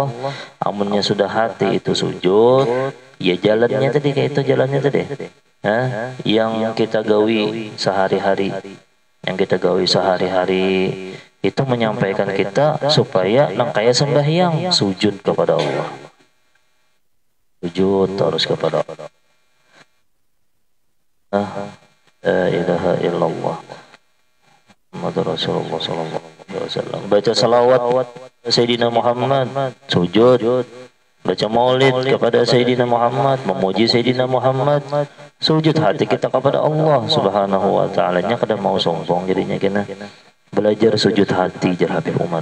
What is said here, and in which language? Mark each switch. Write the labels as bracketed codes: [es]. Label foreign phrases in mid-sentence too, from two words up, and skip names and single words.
[bjn] Amunnya sudah hati itu sujud. Ya jalannya tadi kayak itu jalannya tadi. Yang kita gawi sehari-hari. Yang kita gawi sehari-hari itu menyampaikan kita supaya nangkaya sembahyang, sujud kepada Allah. Sujud terus kepada Allah. [ar] لا إله إلا الله محمد رسول الله صلى الله عليه وسلم. [bjn] Baca salawat Sayyidina Muhammad, sujud. Baca maulid kepada Sayyidina Muhammad, memuji Sayyidina Muhammad, sujud hati kita kepada Allah [ar] سبحانه وتعالى. [bjn] Nya kada mau sombong jadinya kena. Belajar sujud hati jar Habib Umar.